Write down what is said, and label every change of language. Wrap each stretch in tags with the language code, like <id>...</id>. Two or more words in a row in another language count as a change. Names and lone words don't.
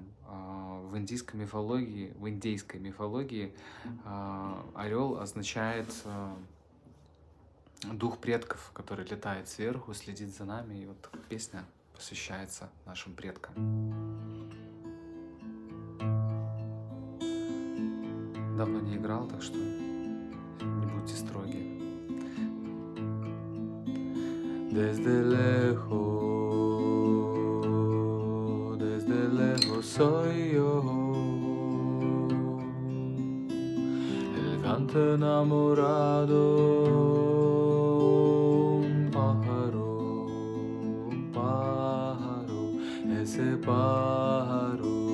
<ru>В индейской мифологии орел означает дух предков, который летает сверху, следит за нами. И вот песня посвящается нашим предкам. Давно не играл, так что не будьте строги.</ru> <es>Desde lejos soy yo, el canto enamorado, un pájaro, ese pájaro</es>